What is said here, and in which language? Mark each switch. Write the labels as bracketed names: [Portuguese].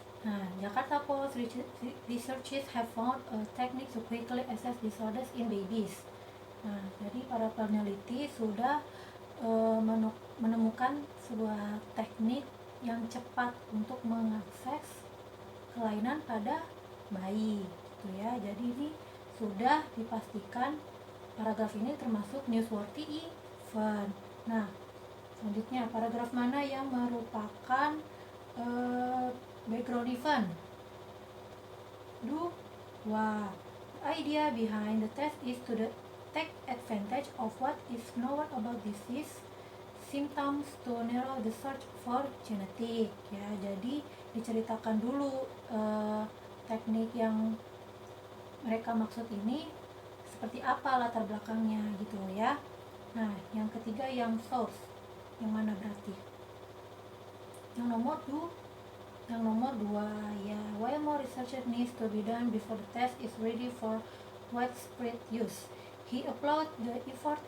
[English] Nah, Jakarta Post researchers have found a technique to quickly assess disorders in babies. [Indonesian] Nah, jadi para peneliti sudah menemukan sebuah teknik yang cepat untuk mengakses kelainan pada bayi, gitu ya. Jadi ini sudah dipastikan paragraf ini termasuk newsworthy event. Nah, selanjutnya paragraf mana yang merupakan background event? [English] Wah, the idea behind the test is to take advantage of what is known about disease symptoms to narrow the search for genetic ya. [Indonesian] Jadi diceritakan dulu teknik yang mereka maksud ini seperti apa latar belakangnya gitu ya. Nah, yang ketiga yang source, yang mana berarti? Yang nomor 2 ya. [English] While more research needs to be done before the test is ready for widespread use, he applaud the effort.